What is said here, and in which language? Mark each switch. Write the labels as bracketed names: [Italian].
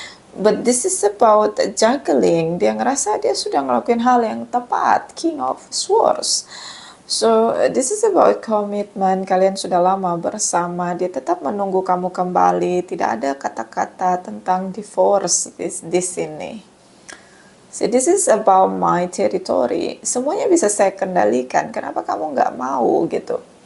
[English] But this is about juggling. [Indonesian] Dia ngerasa dia sudah ngelakuin hal yang tepat. [English] King of Swords. So this is about commitment. [Indonesian] Kalian sudah lama bersama. Dia tetap menunggu kamu kembali. Tidak ada kata-kata tentang [English] divorce [Indonesian] di sini. [English] So this is about my territory. [Indonesian] Semuanya bisa saya kendalikan. Kenapa kamu nggak mau gitu?